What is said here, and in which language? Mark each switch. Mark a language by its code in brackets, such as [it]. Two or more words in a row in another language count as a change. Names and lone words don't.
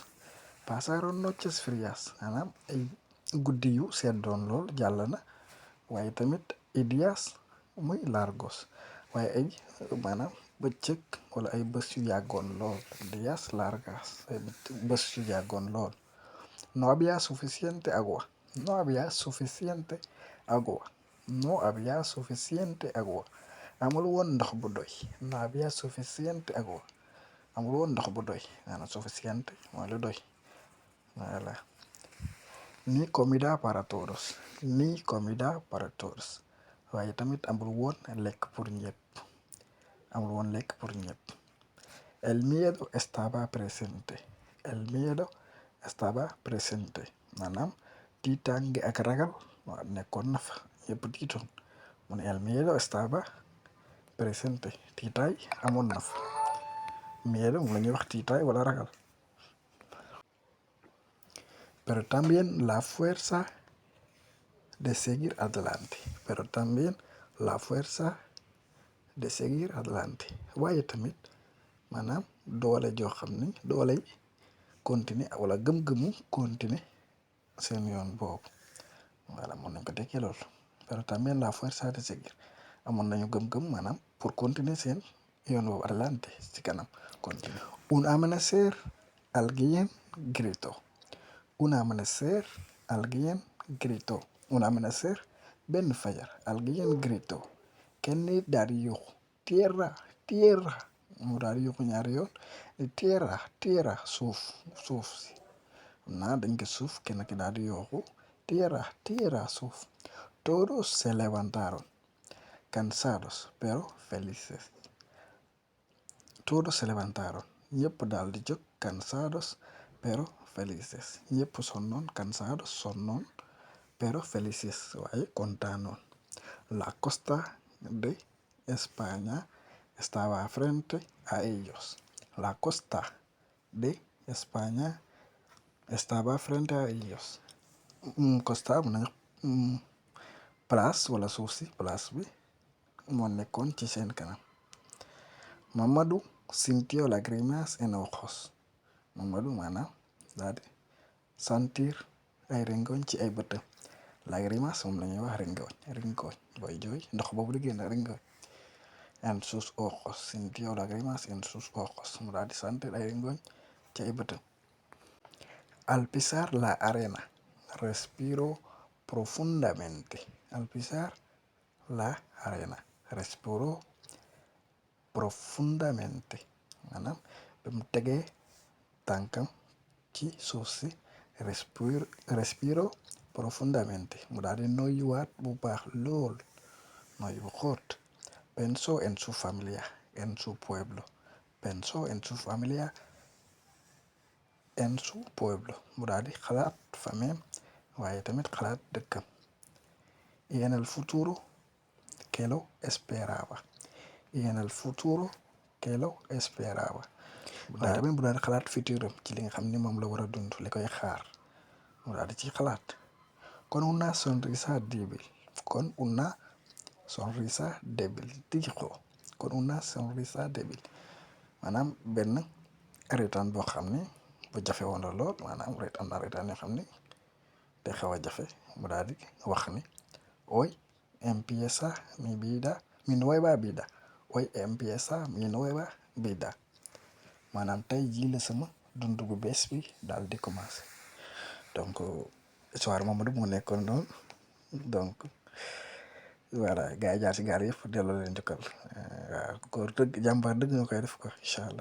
[es] Pasaron noches frías [wo] maanaam ay guddi yu seddoon lool jàll na waaye tamit [es] y días muy largos [wo] waaye ay maanaam bëccëg wala ay bés yu yàggoon lool. [es] Días largas [wo] ay bés yu yàggoon lool. [es] No había suficiente agua. No había suficiente agua. No había suficiente agua. [wo] Amul woon ndox bu doy. [es] No había suficiente agua. [wo] Amul woon ndox bu doy. Maanaam suficiente mooy lu doy. Voilà. [es] ni comida para todos ni comida para todos [wo] waaye tamit amul woon lekk pour ñëpp amul woon lekk pour ñëpp. [es] El miedo estaba presente el miedo estaba presente [wo] maanaam tiitaange ak ragal waaw nekkoon na fa ñëpp tiitoon mu ne [es] el miedo estaba presente [wo] tiitaay amoon na fa miedo moom la ñuy wax tiitaay wala ragal. [es] Pero también la fuerza de seguir adelante pero también la fuerza de seguir adelante [wo] waaye tamit maanaam doole joo xam ni dooley continuer wala gëm-gëmu continuer seen yoon boobu voilà mën nañ ko tekkee loolu. [es] Pero también la fuerza de seguir [wo] amoon nañu gëm-gëm maanaam [fr] pour continuer [wo] seen yoon boobu adelante ci kanam continuer. [es] Un amanecer alguien gritó un amanecer alguien gritó un amanecer [wo] benn fajar [es] alguien gritó [wo] kenn nit daal di yuuxu [es] tierra tierra [wo] mu daal di yuuxu ñaari yoon [es] tierra tierra [wo] suuf suuf si naa dañ ko suuf kenn ki daal di yuuxu [es] tierra tierra [wo] suuf. [es] Todos se levantaron cansados pero felices todos se levantaron [wo] ñëpp daal di jóg [es] cansados pero felices [wo] ñëpp sonnoon [es] cansados sonnoon pero felices [wo] waaye kontaanoon. [es] La costa de España estaba frente a ellos la costa de España estaba frente a ellos. [wo] Costa mun nañu place wala suuf si place bi moo nekkoon ci seen kanam. Mamadou [es] sintió lágrimas en ojos [wo] Mamadou maanaam daal di sentir ay ringoñ ci ay bëtam lágrimas moom la ñuy wax ringoñ booy jooy ndox boobu di génn ringoñ. [es] En sus ojos sintió lágrimas en sus ojos [wo] mu daal di sentir ay ringoñ ci ay bëtam. [es] Al pisar la arena respiró profundamente al pisar la arena respiró profundamente [wo] maanaam ba mu tegee tànkam ci suuf si [es] respiró profundamente [wo] mu daal di noyyuwaat bu baax lool noyyu bu xóot. [es] Pensó en su familia en su pueblo pensó en su familia en su pueblo [wo] mu daal di xalaat famem waaye tamit xalaat dëkkam. [es] Y en el futuro que lo esperaba y en el futuro que lo esperaba [wo] waaye tamit mu daal di xalaat futuram ci li nga xam ni moom la war a dund li koy xaar mu daal di ci xalaat. [es] Con una sonrisa débil con una sonrisa débil dijo con una sonrisa débil [wo] maanaam benn reetaan boo xam ni bu jafe woon la lool maanaam reetaan yoo xam ni day xaw a jafe mu daal di wax ni [es] hoy empieza mi nueva vida hoy empieza mi nueva vida [wo] maanaam tey jii la sama dund bu bees bi daal di commencé. [fr] Donc histoire [wo] Mamadou moo nekkoon noonu [fr] donc voilà [wo] gars yi jaar ci gaal yëpp delloo leen njukkal waaw góor dëgg jàmbaar dëgg nga koy def ko [ar] إن شاء الله.